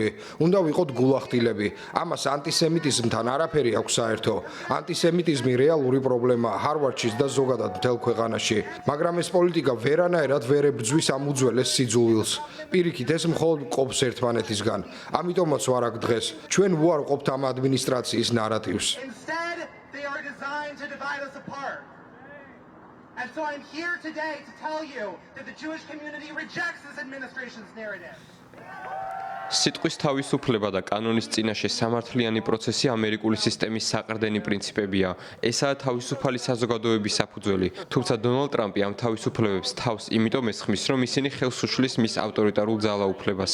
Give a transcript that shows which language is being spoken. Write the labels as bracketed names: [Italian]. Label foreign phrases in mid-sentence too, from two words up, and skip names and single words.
[Georgian] უნდა ვიყოთ გულახდილები. ამას ანტისემიტიზმთან არაფერი აქვს საერთო. ანტისემიტიზმი რეალური პრობლემაა ჰარვარდშიც და ზოგადად მთელ ქვეყანაში. მაგრამ ეს პოლიტიკა ვერანაირად ვერ ებრძვის ამ უძველეს სიძულვილს. პირიქით, ეს მხოლოდ ყოფს ერთმანეთისგან. ამიტომაც ვარ აქ დღეს. ჩვენ უარყოფთ ამ ადმინისტრაციის ნარატივს. [English] And so I'm here today to tell you that the Jewish community rejects this administration's narrative. [Georgian] სიტყვის თავისუფლება და კანონის წინაშე სამართლიანი პროცესი ამერიკული სისტემის საყრდენი პრინციპებია. ესაა თავისუფალი საზოგადოების საფუძველი. თუმცა დონალდ ტრამპი ამ თავისუფლებებს თავს იმიტომ ესხმის, რომ ისინი ხელს უშლის მის ავტორიტარულ ძალაუფლებას.